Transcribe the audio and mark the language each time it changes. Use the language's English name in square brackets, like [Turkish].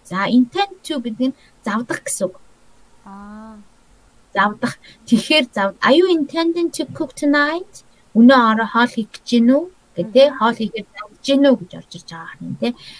[Mongolian] За intend to гэдэг нь завдах гэсэн үг. Завдах. [English] Тэгэхээр are you intending to cook tonight? [Mongolian] Өнөө орой хоол хийх гэж байна уу? Гэдэг хоол хийгээд завдж байна уу гэж орж ирж байгаа юм тий.